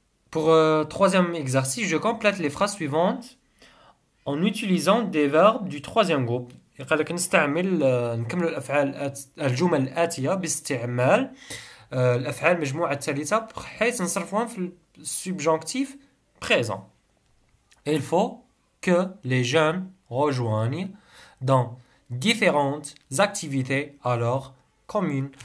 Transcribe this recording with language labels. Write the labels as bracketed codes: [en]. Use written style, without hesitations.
[fr] Pour troisième exercice, je complète les phrases suivantes en utilisant des verbes du troisième groupe. [ar] قال لك نكمل الأفعال الجمل الآتية باستعمال الأفعال المجموعة الثالثة بحيث نصرفوهم في السبجونكتيف présent. [fr] Il faut que les jeunes rejoignent dans différentes activités alors communes.